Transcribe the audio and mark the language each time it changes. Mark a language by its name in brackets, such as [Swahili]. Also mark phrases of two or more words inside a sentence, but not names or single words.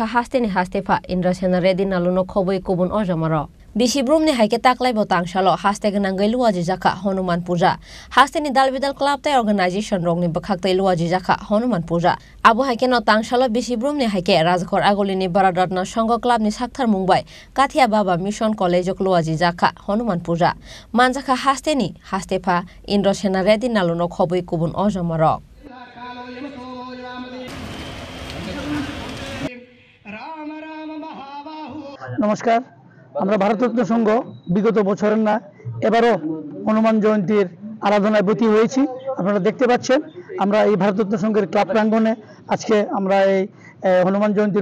[Kok Borok] Hasteni Hastefa Indrasena Reddy Naluno Khoboi Kubun Ojamaro Bishibrumni Haike Taklaibo Tangshalo Hasteganangai Luwaji Jaka Hanuman Puja Hasteni Dalbidal Club Tay Organization Rongni Bakhaktai Luwaji Jaka Hanuman Puja Abu Haike no Tangshalo Bishibrumni Haike Razakor Agulini Bharatratna Sangha Clubni Sakthar Mumbai Kathia Baba Mission College Luwaji Jaka Hanuman Puja Manjaka Hasteni Hastefa Indrasena Reddy Naluno Khoboi Kubun Ojamaro [Bangla] নমস্কার আমরা ভারতরত্ন সংঘ বিগত বছরের না এবারও হনুমান জয়ন্তীর আরাধনায় ব্রতী হয়েছি আপনারা দেখতে পাচ্ছেন আমরা এই ভারতরত্ন সংঘের ক্লাব প্রাঙ্গণে আজকে আমরা এই হনুমান জয়ন্তীর